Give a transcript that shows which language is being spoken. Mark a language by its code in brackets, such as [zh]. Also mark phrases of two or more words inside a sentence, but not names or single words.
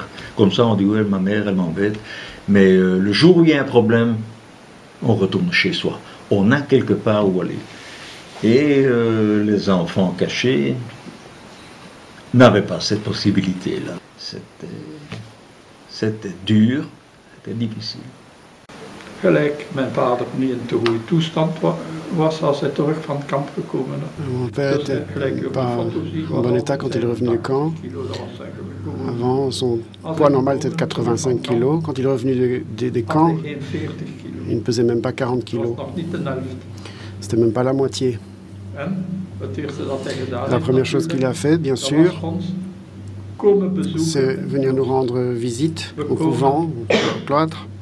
[fr] Comme ça, on dit, ouais, ma mère, elle m'embête. Mais le jour où il y a un problème, on retourne chez soi. On a quelque part où aller. Et les enfants cachés n'avaient pas cette possibilité-là. C'était dur, c'était difficile. [nl] Gelijk mijn vader niet in te goede toestand was als hij terug van het kamp gekomen is. [fr] Mon père n'était pas en bon état quand il est revenu du camp. Avant, son poids normal était de 85 kg. Quand il est revenu des camps, il ne pesait même pas 40 kg. C'était même pas la moitié. La première chose qu'il a fait, bien sûr, c'est venir nous rendre visite au couvent, au cloître.